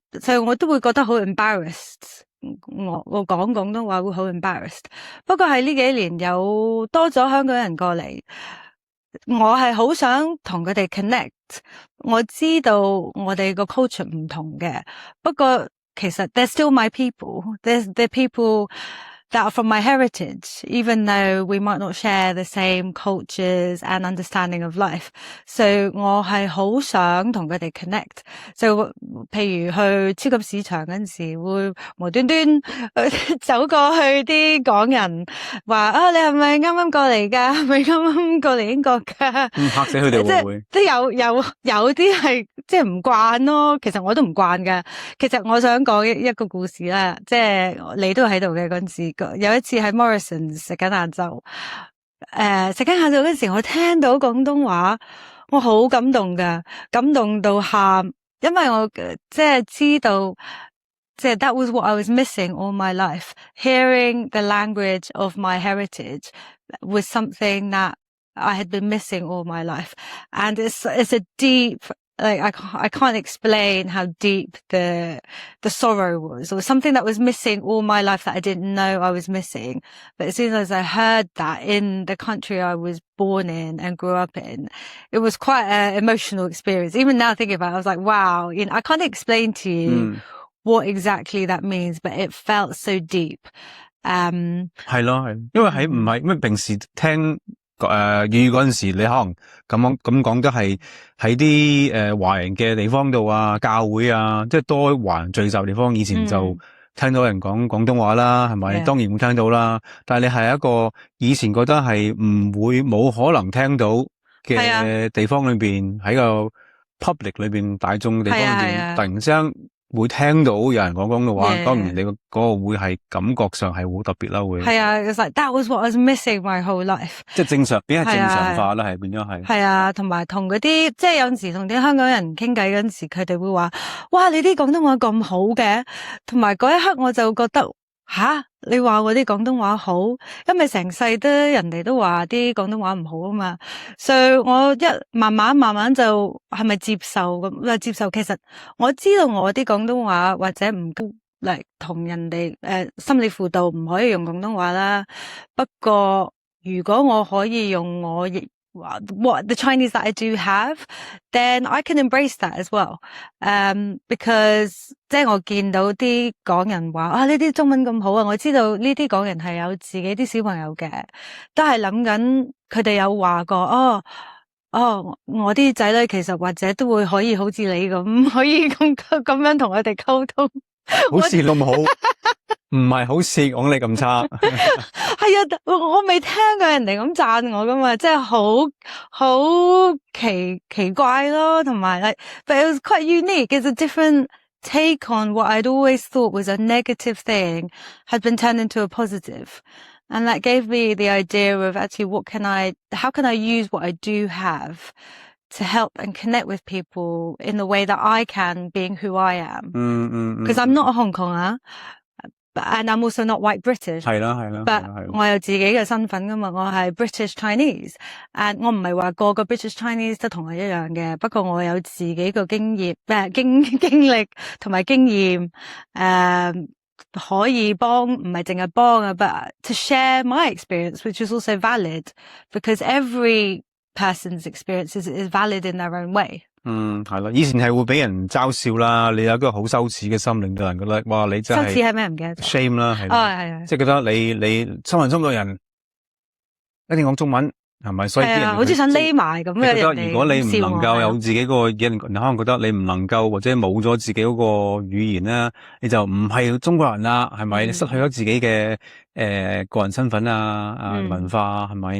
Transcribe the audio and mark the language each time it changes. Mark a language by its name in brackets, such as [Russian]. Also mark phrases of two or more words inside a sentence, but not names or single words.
[Cantonese] 所以我都會覺得好 embarrassed。我講廣東話會好 embarrassed。不過係呢幾年有多咗香港人過嚟，我係好想同佢哋 connect。我知道我哋個 culture 唔同嘅，不過其實 [English] they're still my people. They're people that are from my heritage, even though we might not share the same cultures and understanding of life. [Cantonese] So 我係好想同佢哋 connect. So 譬如去超級市場嗰陣時，會無端端走過去啲港人話你係咪啱啱過嚟㗎？係咪啱啱過嚟英國㗎？嚇死佢哋會唔會？即係有啲係即係唔慣咯。其實我都唔慣㗎。其實我想講一個故事啦，即係你都喺度嘅嗰陣時。有一次喺 Morrison 食緊晏晝，食緊晏晝嗰時，我聽到廣東話，我好感動㗎，感動到喊，因為我即係知道，即係 [English] that was what I was missing all my life. Hearing the language of my heritage was something that I had been missing all my life, and it's a deep. Like I can't explain how deep the sorrow was, or something that was missing all my life that I didn't know I was missing. But as soon as I heard that in the country I was born in and grew up in, it was quite an emotional experience. Even now thinking about it, I was like, wow, I can't explain to you what exactly that means, but it felt so deep. [Cantonese] 係咯，因為唔係咩平時聽。粵語嗰陣時，你可能咁講都係喺啲華人嘅地方度啊，教會啊，即係多華人聚集地方。以前就聽到人講廣東話啦，係咪？當然會聽到啦。但係你係一個以前覺得係冇可能聽到嘅地方裏邊，喺個 public 裏邊，大眾地方裏邊，突然之間會聽到有人講廣東話，當然你嗰個會係感覺上係好特別啦，會。係啊 [English] ，it's like that was what I was missing my whole life。 [Cantonese] 即係正常，變係正常化啦，係變咗係。係啊，同埋同嗰啲，即係有陣時同啲香港人傾偈嗰陣時，佢哋會話：哇，你啲廣東話咁好嘅，同埋嗰一刻我就覺得。你話我啲廣東話好，因為成世都人哋都話啲廣東話唔好啊嘛，所以我慢慢就係咪接受咁？接受其實我知道我啲廣東話或者唔嚟同人哋心理輔導唔可以用廣東話啦。不過如果我可以用我 [English] what the Chinese that I do have, then I can embrace that as well. [Cantonese] Because 即係我見到啲港人話呢啲中文咁好啊，我知道呢啲港人係有自己啲小朋友嘅，都係諗緊佢哋有話過我啲仔女其實或者都會可以好似你咁，可以咁樣同我哋溝通。好似咁好，唔係好似講你咁差。係啊，我未聽過人哋咁讚我噶嘛，即係好奇怪咯，同埋 [English] but it was quite unique. It's a different take on what I'd always thought was a negative thing had been turned into a positive. And that gave me the idea of actually how can I use what I do have to help and connect with people in the way that I can, being who I am. Because I'm not a Hong Konger, and I'm also not white British. [Cantonese] 係啦。 But 我有自己嘅身份㗎嘛，我係 [English] British Chinese. [Cantonese] And 我唔係話個 [English] British Chinese [Cantonese] 都同我一樣嘅，不過我有自己個經歷同埋經驗，可以幫，唔係淨係幫啊 [English] but to share my experience, which is also valid, because every person's experience is valid in their own way. [Cantonese] 係咯，以前係會俾人嘲笑啦，你有一個好羞羞恥嘅心，令到人覺得哇，你真係羞恥係咩唔記得咗 shame 啦，係啦，即係覺得你深人深度人一定講中文。係咪？所以啲人好似想匿埋咁嘅。覺得如果你唔能夠有自己個人，可能覺得你唔能夠或者冇咗自己嗰個語言啦，你就唔係中國人啦，係咪？你失去咗自己嘅個人身份啊文化係咪？